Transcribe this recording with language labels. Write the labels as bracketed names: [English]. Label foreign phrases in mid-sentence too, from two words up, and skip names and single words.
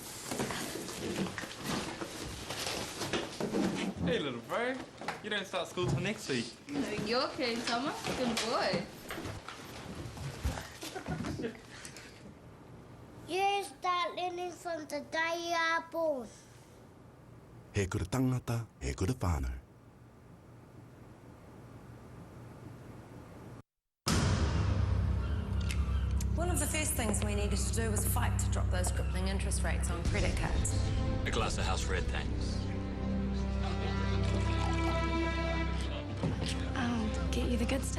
[English] Hey, little bro. You don't start school till next week. You're okay, Thomas. Good boy. You start learning from the day you are born. [Māori] He kura tangata, he kura whānau. [English] One of the first things we needed to do was fight to drop those crippling interest rates on credit cards. A glass of house red, thanks. I'll get you the good stuff.